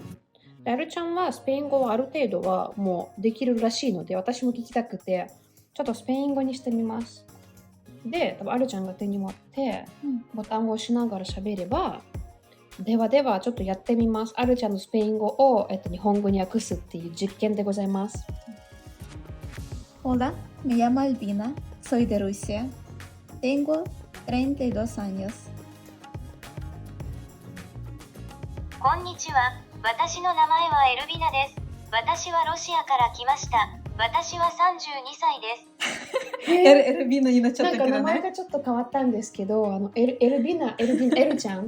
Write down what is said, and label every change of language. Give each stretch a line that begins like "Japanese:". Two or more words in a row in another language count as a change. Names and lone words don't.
Japanese: で、アルちゃんはスペイン語はある程度はもうできるらしいので、私も聞きたくて、ちょっとスペイン語にしてみます。で、多分アルちゃんが手に持って、ボタンを押しながら喋れば、ではちょっとやってみます。アルちゃんのスペイン語を、日本語に訳すっていう実験でございます。
Spanish: Hola, me llamo Albina, soy de Rusia. Tengo 32 años.
Japanese: こんにちは。私の名前はエルビナです。私はロシアから来ました。私は32歳です。エルビナになっちゃったけどね。なんか名前がちょっと変わったんですけど、エルちゃん。